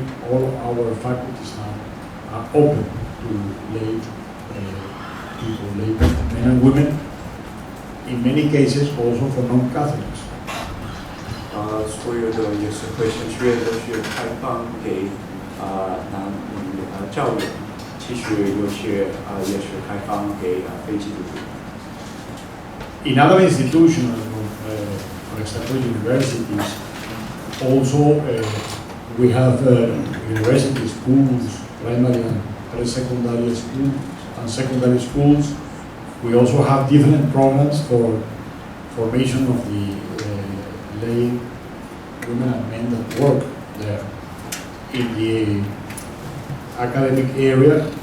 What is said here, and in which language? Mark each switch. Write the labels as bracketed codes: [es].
[en] All our faculties now are open to lay people, lay men and women, in many cases also for non-Catholics. [zh] 所有的耶稣会神学院都是开放给男女教友，其实有些也是开放给非基督徒。 [en] In other institutions, for example, universities, also we have university schools, primary and pre-secondary schools, and secondary schools. We also have different programs for formation of the lay women and men that work there. In the academic area,